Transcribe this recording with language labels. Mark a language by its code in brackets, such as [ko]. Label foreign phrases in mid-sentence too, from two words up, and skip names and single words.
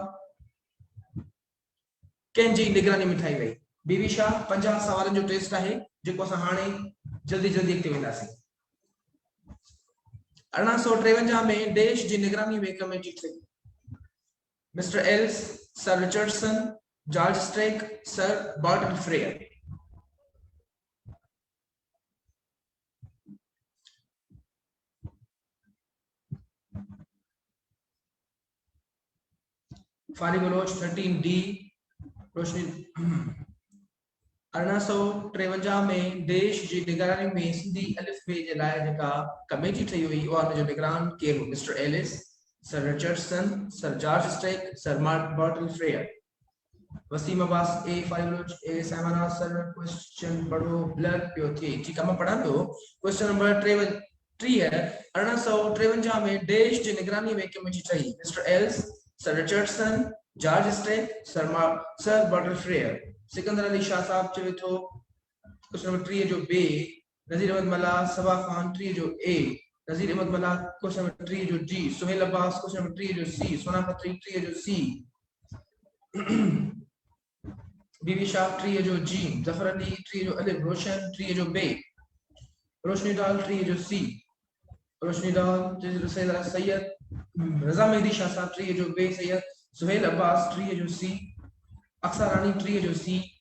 [sd] कंहिंजी निगरानी में ठाही वई बीवी शाह 50 सवालनि जो टेस्ट आहे जेको असां हाणे जल्दी जल्दी अॻिते वेंदासीं 1853 में देश जी निगरानी में कमेटी ठही मिस्टर एल्स सर रिचर्डसन जॉर्ज स्ट्रेक सर बर्टन फ्रेयर फारी बलोच 13 डी रोशनी 1853 में देश जी निगरानी में सिंधी अलिफ बे जे लाइ जेका कमेटी ठही हुई उहा जो निगरान केरु हो मिस्टर एलिस सर रिचर्डसन सर जॉर्ज स्ट्रेक सर बर्टन फ्रेयर वसीम अब्बास ए फारी बलोच ए साइमन सर क्वेश्चन पढ़ो ब्लर पियो थी [ur] ٹھیک ہے میں پڑھا [sd] पियो [en] question number [sd] 3 है 1853 में देश जी निगरानी में कमेटी ठही मिस्टर एल्स सर रिचर्डसन जॉर्ज स्ट्रेक सर बर्टन फ्रेयर सिकंदर अली शाह साहब चवे थो [en] question number [sd] 3 जो बे नजीर अहमद मला सबा खान 3 जो ए नजीर अहमद मला [en] question number [sd] 3 जो डी सुहेल अब्बास [en] question number [sd] 3 जो सी सोना खत्री 3 जो सी बीबी शाह 3 जो जी जफर अली 3 जो अलिफ रोशन 3 जो बे रोशनी डाल 3 जो सी रोशनी डाल सैयद रज़ा मेहदी शाह साहब 3 जो बे, सैयद सुहेल अब्बास 3 जो सी, अक्सर रानी 3 जो सी,